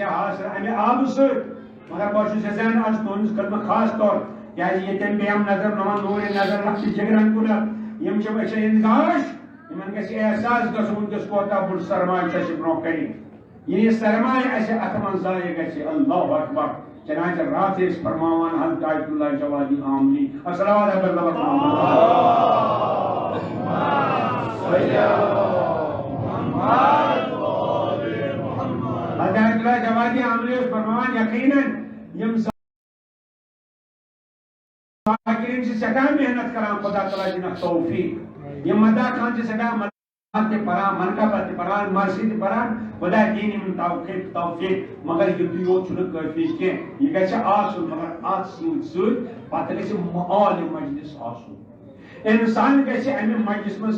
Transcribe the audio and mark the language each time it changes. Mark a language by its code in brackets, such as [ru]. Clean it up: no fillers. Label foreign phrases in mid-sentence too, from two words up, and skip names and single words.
[ks] حاصل امہِ آبہٕ سۭتۍ مگر بہٕ چھُس یژھان آز تُہنٛدِس خدمت خاص طور کیازِ ییٚتٮ۪ن بیہم نظر نوان نوٗرِ نظر لۄکچہِ جگرن کُنتھ یم چھِ أچھن ہٕنٛدۍ گاش یمن گژھِ احساس گژھُن وٕنکٮ۪س کوتاہ بوٚڑ سرمایہ چھُ اَسہِ برونٛہہ کنہِ یہِ سرمایہ اَسہِ اتھ منٛز ضایع گژھِ [ar] اللہ اکبر [ks] چنانچہ رات ٲسۍ فرماوان حضرت آیت اللہ جوادی عاملی [ar] الصلوات علی [ks] حضرت آیت اللہ جوادی عاملی ٲسۍ فرماوان یقیناً یم ذاکرین چھِ سٮ۪ٹھاہ محنت کران خدا تعالیٰ دِنکھ توفیق یم مداح خان چھِ سٮ۪ٹھاہ تہِ پران منقبت تہِ پران مرثی تہِ پران خدا دِیِن یِمن توفیق مگر یُتُے یوت چھُنہٕ کٲفی کینٛہہ یہِ گژھِ آسُن مگر اتھ سۭتۍ سۭتۍ پتہٕ گژھِ مال مجلس آسُن انسان گژھِ امہِ مجلس منٛز